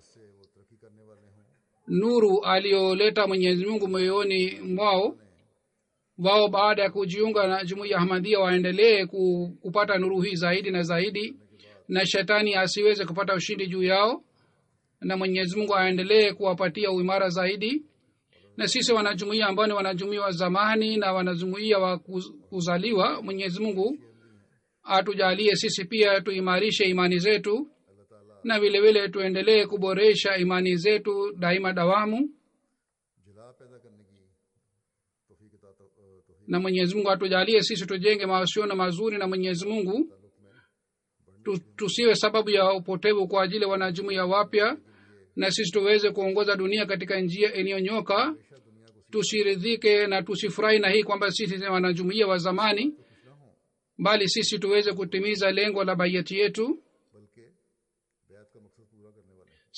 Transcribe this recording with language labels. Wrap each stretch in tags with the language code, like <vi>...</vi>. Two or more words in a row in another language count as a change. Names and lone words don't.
<sw>Nuru aliyoleta Mwenyezi Mungu moyoni mwao, wao baada ya kujiunga na jumuiya Ahmadiyya waendelee kupata nuru hii zaidi na zaidi, na shetani asiweze kupata ushindi juu yao, na Mwenyezi Mungu aendelee kuwapatia uimara zaidi. Na sisi wanajumuiya ambao ni wanajumuiya wa zamani na wanajumuiya wa kuzaliwa, Mwenyezi Mungu atujalie sisi pia tuimarishe imani zetu na vile vile tuendelee kuboresha imani zetu daima dawamu.</sw> <hi>जला पैदा करने की तौफीक अता तौफीक</hi> <sw>Na mwenyezi mungu atujalie sisi tujenge mahusiano mazuri na mwenyezi mungu, tusiwe sababu ya upotevu kwa ajili ya wanajumuiya wapya, na sisi tuweze kuongoza dunia katika njia iliyonyoka. Tusiridhike na tusifurahi na hii kwamba sisi ni wanajumuiya wa zamani, bali sisi tuweze kutimiza lengo la baiyati yetu.</sw> <hi>बल्कि बैत का मकसद पूरा करने वाले हैं।</hi>